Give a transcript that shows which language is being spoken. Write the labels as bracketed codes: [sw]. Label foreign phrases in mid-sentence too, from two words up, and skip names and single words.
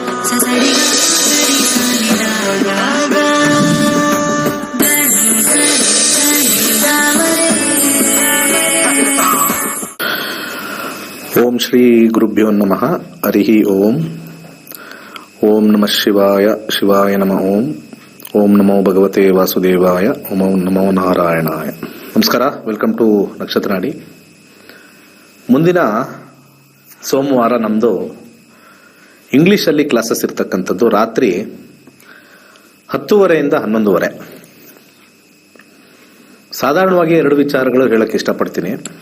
[sa] ಓಂ ಶ್ರೀ ಗುರುಭ್ಯೋ ನಮಃ. ಹರಿ ಓಂ. ಓಂ ನಮಃ ಶಿವಾಯ. ಶಿವಾಯ ನಮಃ. ಓಂ. ಓಂ ನಮೋ ಭಗವತೆ ವಾಸುದೇವಾಯ. ಓಂ ನಮೋ ನಾರಾಯಣಾಯ. ನಮಸ್ಕಾರ. [en] welcome to ನಕ್ಷತ್ರ ನಾಡಿ. [kn] ಮುಂದಿನ ಸೋಮವಾರ ನಮ್ಮದು ಇಂಗ್ಲಿಷಲ್ಲಿ ಕ್ಲಾಸಸ್ ಇರ್ತಕ್ಕಂಥದ್ದು ರಾತ್ರಿ 10:30 ಇಂದ 11:30. ಸಾಧಾರಣವಾಗಿ 2 ವಿಚಾರಗಳು ಹೇಳಕ್ಕೆ ಇಷ್ಟಪಡ್ತೀನಿ.